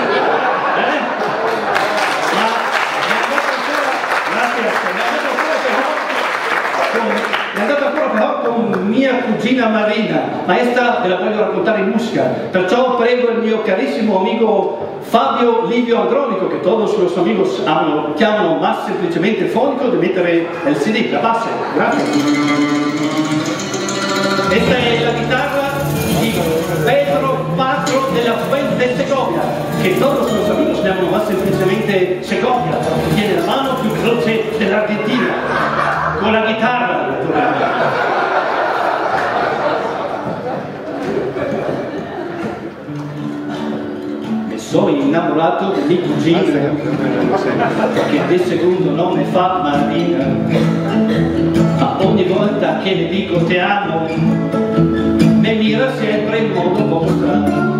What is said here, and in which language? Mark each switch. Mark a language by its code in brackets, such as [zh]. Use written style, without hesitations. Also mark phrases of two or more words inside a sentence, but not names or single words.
[it] È andata ancora però con mia cugina Marina, ma questa ve la voglio raccontare in musica, perciò prego il mio carissimo amico Fabio Livio Andronico, che [es] todos los amigos [it] chiamano más semplicemente fonico, di mettere il CD, la base. Grazie. Questa è la chitarra di Pedro Patro della Fuente Segovia, che [es] todos los amigos [it] chiamano más semplicemente Segovia, che tiene la mano più veloce dell'Argentina. Con la chitarra, mi sono innamorato di mia cugina, che di secondo nome fa Marina, ma ogni volta che le dico ti amo, mi mira sempre in modo poco strano.